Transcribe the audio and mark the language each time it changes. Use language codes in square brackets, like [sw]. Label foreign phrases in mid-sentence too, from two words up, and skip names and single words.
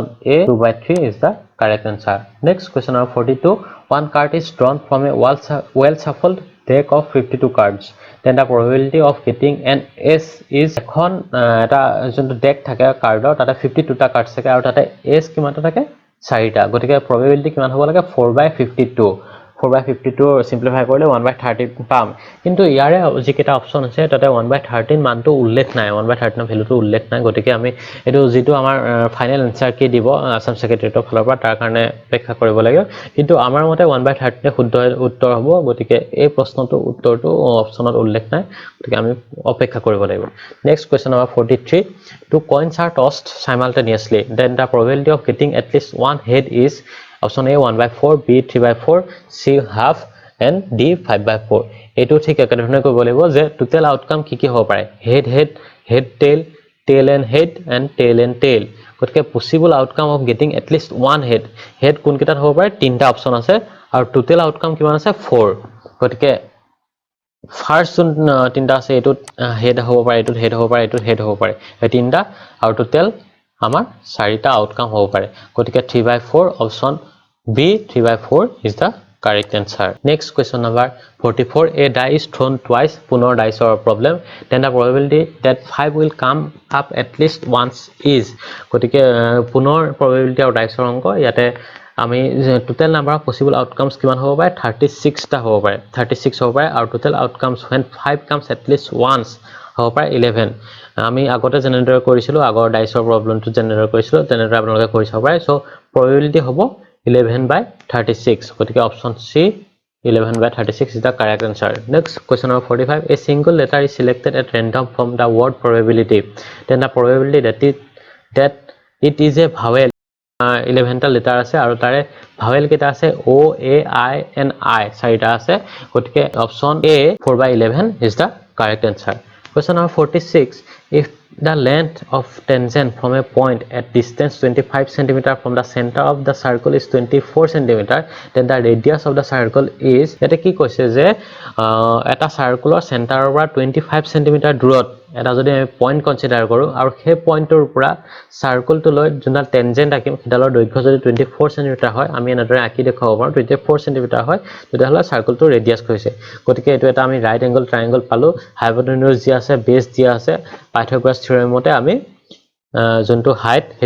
[en] A 2/3 is the correct answer next question number 42 one card is drawn from a well shuffled deck of 52 cards then the probability of getting an S is [as] এখন এটা যোনটো ডেক থাকে কাৰ্ডৰ তাতে 52 টা কাৰ্ড থাকে আৰু তাতে S কিমানটা থাকে 4টা গতিকে probability কিমান হ'ব লাগে 4/52 4/52 সিম্পলিফাই কৰিলে 1/13 পাম কিন্তু ইয়াৰে যিকেটা অপচন আছে তাতে 1/13 মানটো উল্লেখ নাই 1/13 ভ্যালুটো উল্লেখ নাই গতিকে আমি এটো যেটো আমাৰ [en] final answer [as] কি দিব আসাম সেক্ৰেটাৰিয়েটৰ ফালৰ পৰা তাৰ কাৰণে অপেক্ষা কৰিব লাগিব কিন্তু আমাৰ মতে 1/13 শুদ্ধ উত্তৰ হ'ব গতিকে এই প্ৰশ্নটো উত্তৰটো অপচনত উল্লেখ নাই গতিকে আমি অপেক্ষা কৰিব লাগিব [en] next question number 43 two coins are tossed simultaneously then the probability of getting at least one head is option A 1/4 B 3/4 C half and D 5/4 [as] এটো ঠিক একেধৰণে কৰিব লাগিব যে টোটাল আউটকাম কি কি হ'ব পাৰে [en] head head head tail tail and head and tail and tail গতিকে possible outcome of getting at least one head head [as] কোন কেইটাত হ'ব পাৰে তিনটা অপচন আছে আৰু টোটাল আউটকাম কিমান আছে 4 গতিকে ফাৰ্স্ট তিনটা আছে এটোত হেড হ'ব পাৰে এটোত হেড হ'ব পাৰে এটোত হেড হ'ব পাৰে এই তিনটা আৰু টোটাল আমাৰ চাৰিটা আউটকাম হ'ব পাৰে গতিকে 3/4 অপচন [en] B 3/4 is the correct answer next question number 44 a die is thrown twice [as] পুনৰ ডাইচৰ প্ৰবলেম [en] then the probability that 5 will come up at least once is [as] গতিকে পুনৰ প্ৰবেবিলিটিৰ ডাইচৰ অংক ইয়াতে আমি [en] total number of possible outcomes [as] কিমান হ'ব পাৰে 36 টা হ'ব পাৰে 36 হ'ব পাৰে আৰু [en] total outcomes when 5 comes at least once [as] হ'ব পাৰে 11 আমি আগতে জেনেৰেট কৰিছিলো আগৰ ডাইসৰ প্ৰবলেমটো জেনেৰেট কৰিছিলো তেনেদৰে আপোনালোকে কৰি চাব পাৰে সো probability হ'ব [en] 11/36 [as] গতিকে অপচন [en] C 11/36 is the correct answer next question number 45 a single letter is selected at random from the word probability then the probability that it is a vowel [as] 11 টা লেটাৰ আছে আৰু তাৰে ভাৱেল কেটা আছে O A I and I চাৰিটা আছে গতিকে অপচন [en] A 4/11 is the correct answer question number 46 if the length of tangent from a point at distance 25 cm from the center of the circle is [as] 24 cm then the radius of the circle is এটা কি কৈছে যে এটা [en] circle centre [as] পৰা 25 cm দূৰত এটা যদি আমি [en] point consider [as] কৰো আৰু সেই পইণ্টৰ পৰা সাৰ্কুলটো লৈ যোনটা টেনজেন্ট আকিম সেডালৰ দৈৰ্ঘ্য যদি 24 cm হয় আমি এনেদৰে আকি দেখাব পাৰো 24 cm হয় তেতিয়াহলে সাৰ্কুলটো ৰেডিয়াস হৈছে গতিকে এটো এটা আমি [en] right angle triangle [as] পালো হাইপোটেনিউজ যি আছে বেস যি আছে পাইথাগোৰাছ থিওৰেম মতে আমি যোনটো হাইট হেতু